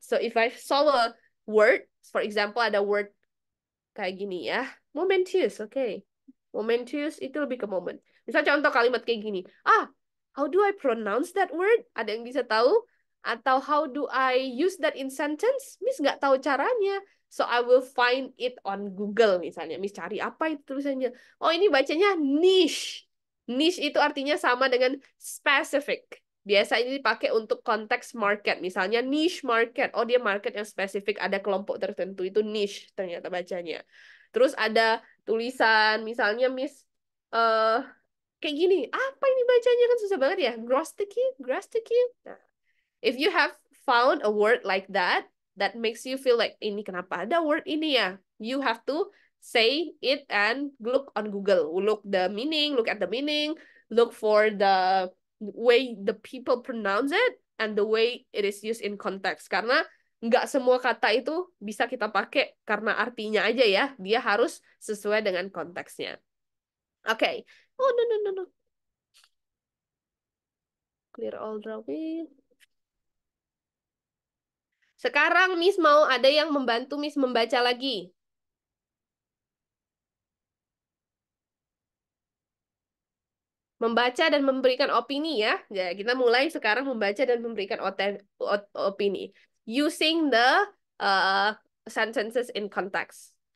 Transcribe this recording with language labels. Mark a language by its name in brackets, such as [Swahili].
[English] So if I saw a word, for example, [Indonesian] ada word kayak gini ya, momentous, okay. Momentous itu lebih ke moment. Misal contoh kalimat kayak gini, [English] How do I pronounce that word? [Indonesian] Ada yang bisa tahu? Atau [English] how do I use that in sentence? [Indonesian] Miss nggak tahu caranya. [English] So I will find it on Google misalnya. [Indonesian] Miss cari apa itu tulisannya. Oh ini bacanya niche. Niche itu artinya sama dengan specific. Biasa ini dipakai untuk konteks market. Misalnya niche market. Oh dia market yang spesifik. Ada kelompok tertentu. Itu niche ternyata bacanya. Terus ada tulisan misalnya Miss kayak gini. Apa ini bacanya kan susah banget ya. [English] Grostiki. Nah, if you have found a word like that, that makes you feel like, [Indonesian] ini kenapa ada word ini ya? [English] You have to say it and look on Google. Look at the meaning, look for the way the people pronounce it, and the way it is used in context. [Indonesian] Karena nggak semua kata itu bisa kita pakai karena artinya aja ya. Dia harus sesuai dengan konteksnya. [English] Oke. Okay. Oh, no. Clear all drawing. [Indonesian] Sekarang Miss mau ada yang membantu Miss membaca lagi. Membaca dan memberikan opini ya. Ya, kita mulai sekarang membaca dan memberikan opini. [English] Using the sentences in context.